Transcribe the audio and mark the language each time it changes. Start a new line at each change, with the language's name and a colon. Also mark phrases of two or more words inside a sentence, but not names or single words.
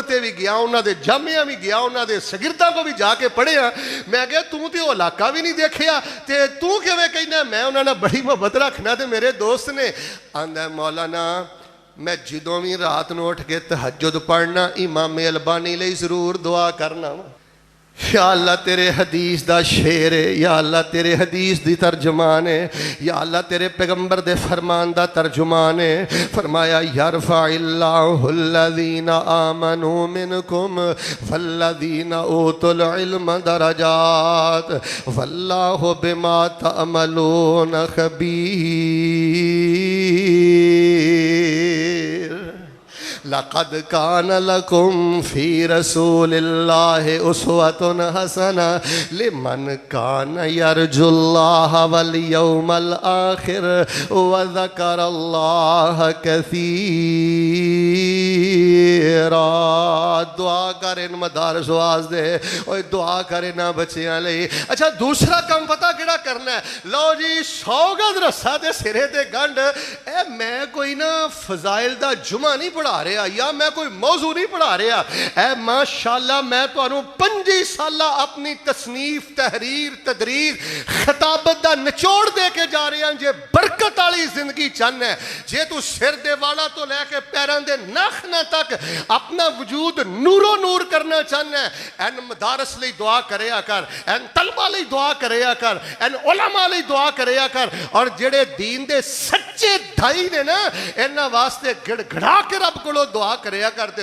Punjabi: تے بھی گیا انہاں دے جامعہ بھی گیا انہاں دے شاگرداں کو بھی جا کے پڑھیا میں کہا تو تو علاقہ بھی نہیں دیکھیا تے تو کیویں کہنا میں انہاں نال بڑی محبت رکھنا تے میرے دوست نے آندا مولانا میں جدوں بھی رات نوں اٹھ کے تہجد پڑھنا امام البانی لئی ضرور دعا کرنا یا اللہ تیرے حدیث دا شیر ہے یا اللہ تیرے حدیث دی ترجمان ہے یا اللہ تیرے پیغمبر دے فرمان دا ترجمان ہے.
Arabic: فرمايا يرفع الله الذين آمنوا منكم والذين أوتوا العلم درجات والله بما تعملون خبير. لقد كان لكم في رسول الله أسوة حسنة لمن كان يرجو الله واليوم الآخر وذكر الله كثيرا.
Punjabi: دعا کر ان مدارس واسطے اوئے دعا کر انہاں بچیاں لئی. اچھا دوسرا کام پتا کہڑا کرنا ہے لو جی 100 گز رسا تے سرے تے گنڈھ اے میں کوئی نا فضائل دا جمعہ نہیں پڑھا رہا یا میں کوئی موضوع نہیں پڑھا رہا ہے ماشاءاللہ میں تہانوں 25 سال اپنی تصنیف تحریر تدریر خطابت دا نچوڑ دے کے جا رہے ہیں. جے برکت والی زندگی چاہنا ہے جے تو سر دے والا تو لے کے پیروں دے ناخناں تک اپنا وجود نورو نور کرنا چاہنا ہے ان مدارس لئی دعا کریا کر ان طلبہ لئی دعا کریا کر ان علماء لئی دعا کریا کر اور جیڑے دین دے سچے داعی نے نا انہاں واسطے گڑگڑا کے رب کولوں دعا کریا کرتے.